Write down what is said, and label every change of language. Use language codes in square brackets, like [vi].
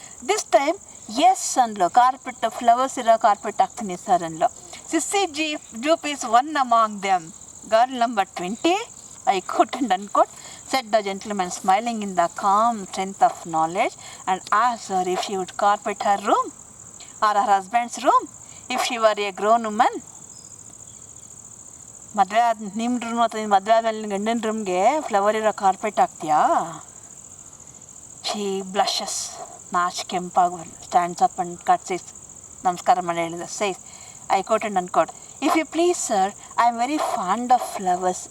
[en] this time yes [kn] ಅಂದ್ಲು, carpet flowers ಇರೋ carpet ಹಾಕ್ತೀನಿ ಸರ್ ಅಂದ್ಲು. [en] Sissy Jupe is one among them. Girl number 20, I quote and unquote, said the gentleman smiling in the calm strength of knowledge, and asked her if she would carpet her room or her husband's room if she were a grown woman. [kn] ಮದುವೆ ಆದ ನಿಮ್ಮ room ಅಥವಾ ನಿಮ್ಮ ಮದುವೆ ಆದಮೇಲೆ ಗಂಡನ ರೂಮ್ಗೆ flower ಇರೋ carpet ಹಾಕ್ತೀಯಾ? [en] she blushes, [kn] notch ಕೆಂಪಾಗಿ [en] stands up and curtsies, [kn] ನಮಸ್ಕಾರ ಮಾಡಿ ಹೇಳಿದ. [en] Says I quote and unquote, if you please sir, I am very fond of flowers.